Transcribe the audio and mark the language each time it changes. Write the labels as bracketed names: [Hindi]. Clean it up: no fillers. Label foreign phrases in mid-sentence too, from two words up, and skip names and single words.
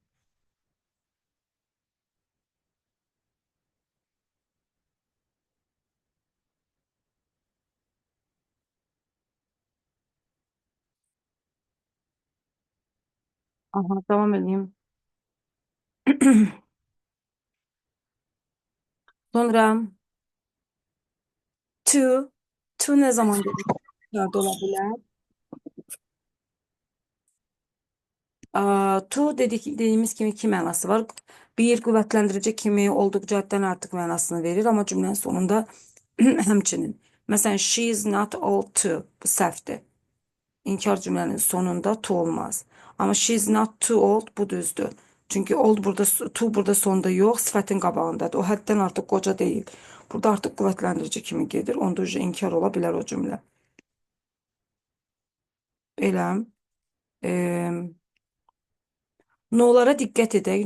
[Turkish] Aha, devam edeyim. Sonra to. To ne zaman dedik? Nerede olabilir? [Azerbaijani] To dedik, dediğimiz kimi iki mənası var. Bir, qüvvətlendirici kimi olduqca həddən artıq mənasını verir, amma cümlənin sonunda həmçinin. Məsələn, [English] she is not old too. [Azerbaijani] Bu səhvdir. İnkar cümlənin sonunda to olmaz. [English] Amma she is not too old, [Azerbaijani] bu düzdür. Çünki old burada, to burada sonda yox, sifətin qabağındadır. O həddən artıq qoca deyil. Burada artıq qüvvətlendirici kimi gedir. Onda inkar ola bilər o cümlə. Elə. No'lara diqqət edək.